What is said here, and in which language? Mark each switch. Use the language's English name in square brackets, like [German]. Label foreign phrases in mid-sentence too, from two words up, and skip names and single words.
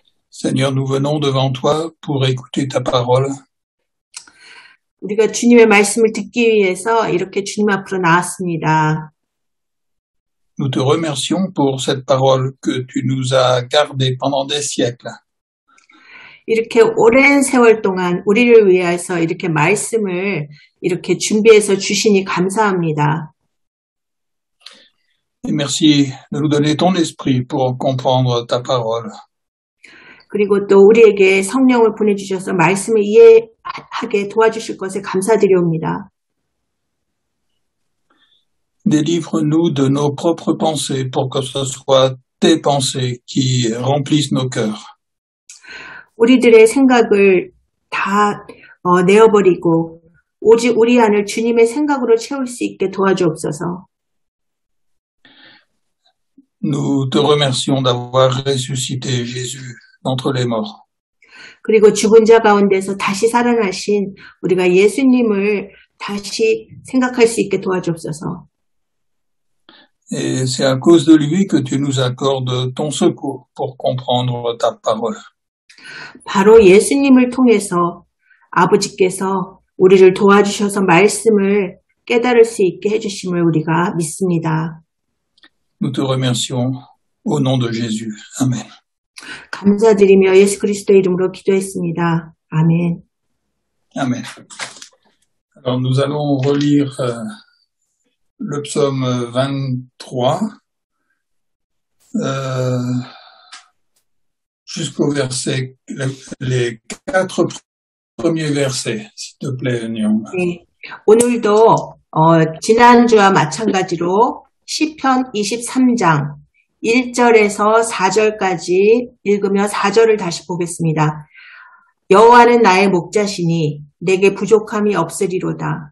[French] Seigneur, nous venons devant toi pour écouter ta parole. [Korean] 우리가 주님의 말씀을 듣기 위해서 이렇게 주님 앞으로 나왔습니다. [French] Nous te remercions pour cette parole que tu nous as gardée pendant des siècles. [Korean] 이렇게 오랜 세월 동안 우리를 위해서 이렇게 말씀을 이렇게 준비해서 주시니 감사합니다. [French] Et merci de nous donner ton esprit pour comprendre ta parole. [Korean] 그리고 또 우리에게 성령을 보내주셔서 말씀을 이해하게 도와주실 것에 감사드리옵니다. [French] Délivre-nous de nos propres pensées pour que ce soit tes pensées qui remplissent nos cœurs. [Korean] 우리들의 생각을 다 내어버리고 오직 우리 안을 주님의 생각으로 채울 수 있게 도와주옵소서. [French] Nous te remercions d'avoir ressuscité Jésus d'entre les morts. [Korean] 그리고 죽은 자 가운데서 다시 살아나신 우리가 예수님을 다시 생각할 수 있게 도와주옵소서. [French] Et c'est à cause de lui que tu nous accordes ton secours pour comprendre ta parole. [Korean] 바로 예수님을 통해서 아버지께서 우리를 도와주셔서 말씀을 깨달을 수 있게 해주심을 우리가 믿습니다. [French] Nous te remercions au nom de Jésus. Amen. [Korean] 감사드리며 예수 그리스도의 이름으로 기도했습니다. 아멘. [French] Amen. Alors nous allons relire le psaume 23 jusqu'au verset, les 4 premiers versets, s'il te plaît, Nyon. [Korean] 네, 오늘도 지난주와 마찬가지로 시편 23장 1절에서 4절까지 읽으며 4절을 다시 보겠습니다. 여호와는 나의 목자시니 내게 부족함이 없으리로다.